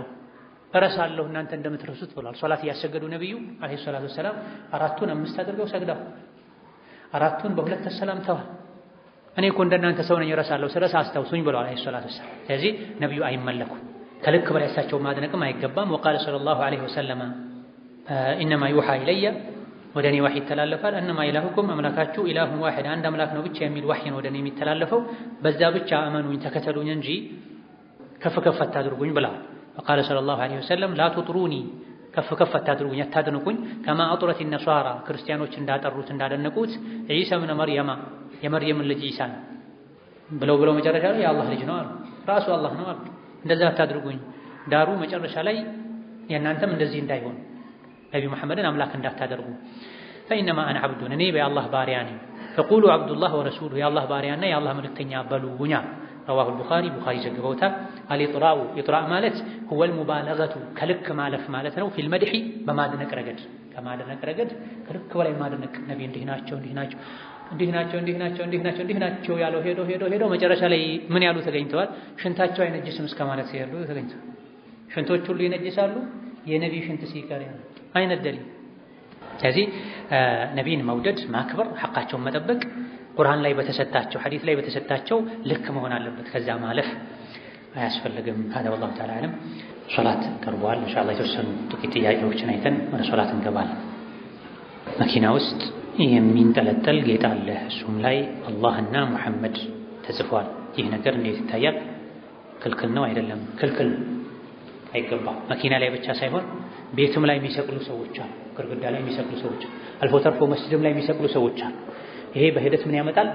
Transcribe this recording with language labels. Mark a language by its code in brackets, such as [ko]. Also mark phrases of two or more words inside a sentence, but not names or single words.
[am] እረሳለሁ እናንተ እንደምትረሱት ብሏል። ሶላት እያሰገዱ ነብዩ [ar] عليه الصلاة السلام [am] 4ቱን 5 አድርገው ሰግደው 4ቱን በሁለት ተሰላምተዋል። እኔ እኮ እንደናንተ ሰው ነኝ እረሳለሁ፣ ስለሳ አስታውሱኝ ብለዋል [ar] عليه الصلاة السلام። [am] ስለዚህ ነብዩ አይመለኩም። ከልክ በላይ እሳቸው ማድነቅም አይገባም። ወቃለ [ar] صلى الله عليه وسلم إنما يوحى إلي [am] ወደ እኔ ዋህይ ይተላለፋል [ar] أنما إلهكم [am] አምላካችሁ [ar] إله واحد [am] አንድ አምላክ ነው ብቻ የሚል ዋህይ ነው ወደ እኔ የሚተላለፈው። በዛ ብቻ እመኑኝ ተከተሉኝ እንጂ ከፍ አታድርጉኝ ብለዋል። [ar] وقال صلى الله عليه وسلم لا تطروني [am] ከፍ አታድርጉኝ አታድንቁኝ ከማ አጥረት النصارى ክርስቲያኖች እንዳጠሩት እንዳደነቁት ዒሳ ኢብኑ መርየም የመርየም ልጅ ዒሳን ብለው መጨረሻ ላይ የአላህ ልጅ ነው አሉ። ራሱ አላህ ነው አሉ። እንደዛ አታድርጉኝ ዳሩ መጨረሻ ላይ የእናንተም እንደዚህ እንዳይሆን ነብዩ መሐመድን አምላክ እንዳታደርጉ [ar] فإنما أنا عبد [am] እኔ በአላህ ባሪያ ነኝ [ar] فقولوا عبد الله ورسوله [am] የአላህ ባሪያና የአላህ መልእክተኛ በሉኛ [ar] رواه البخاري [am] ዘግበውታል። ኢጥራእ ማለት [ar] هو المبالغة [am] ከልክ ማለፍ ማለት ነው። [ar] في المدح [am] በማድነቅ ረገድ ከማድነቅ ረገድ ከልክ በላይ ማድነቅ ነብዩ እንዲህ ናቸው ያለው ሄዶ መጨረሻ ላይ ምን ያሉ ተገኝተዋል። ሽንታቸው አይነጅስም እስከ ማለት ሲሄዱ ተገኝተዋል። ሽንቶች ሁሉ ይነጅሳሉ የነብዩ ሽንት ሲቀር አይነደልም። ስለዚህ ነብዩን መውደድ ማክበር ሐቃቸውን መጠበቅ ቁርአን ላይ በተሰጣቸው ሐዲስ ላይ በተሰጣቸው ልክ መሆን አለበት። ከዛ ማለፍ አያስፈልግም። [ar] هذا والله تعالى اعلم። [am] ሶላት ቀርቧል። ኢንሻአላህ የተወሰኑ ጥቂት ጥያቄዎችን አይተን ወደ ሶላት እንገባለን። መኪና ውስጥ የሚንጠለጠል ጌጥ አለ። እሱም ላይ አላህና ሙሐመድ ተጽፏል። ይህ ነገር እንዴት ይታያል? ክልክል ነው አይደለም? ክልክል አይገባም። መኪና ላይ ብቻ ሳይሆን ቤትም ላይ የሚሰቅሉ ሰዎች አሉ። ግድግዳ ላይ የሚሰቅሉ ሰዎች አልፎ ተርፎ መስጂድም ላይ የሚሰቅሉ ሰዎች አሉ። ይሄ በሂደት ምን ያመጣል?